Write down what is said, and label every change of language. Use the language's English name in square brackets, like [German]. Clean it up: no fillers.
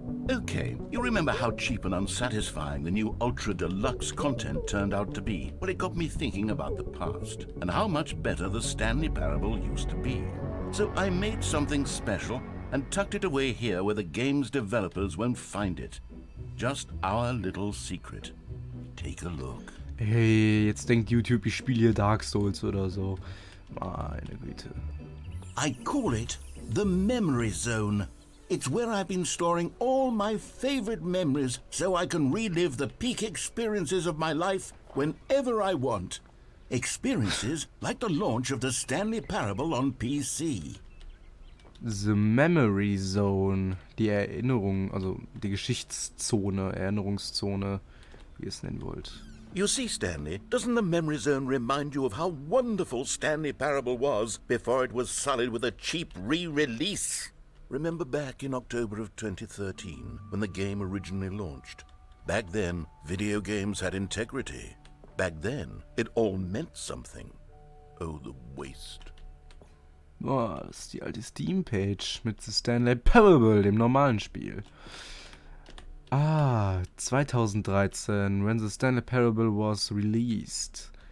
[English] Okay, you remember how cheap and unsatisfying the new Ultra Deluxe content turned out to be? Well, it got me thinking about the past and how much better the Stanley Parable used to be. So I made something special and tucked it away here where the game's developers won't find it. Just our little secret. Take a look. [German] Hey, jetzt denkt YouTube, ich spiele hier Dark Souls oder so. Meine Güte. [English] I call it the Memory Zone. It's where I've been storing all my favorite memories so I can relive the peak experiences of my life whenever I want. Experiences like the launch of the Stanley Parable on PC. The Memory Zone. [German] Die Erinnerung, also die Geschichtszone, Erinnerungszone, wie ihr es nennen wollt. [English] You see, Stanley, doesn't the Memory Zone remind you of how wonderful Stanley Parable was before it was sullied with a cheap re-release? Remember back in October of 2013, when the game originally launched? Back then, video games had integrity. Back then, it all meant something. Oh, the waste. [German] Boah, das ist die alte Steam-Page mit The Stanley Parable, dem normalen Spiel. [English] Ah, 2013, when The Stanley Parable was released.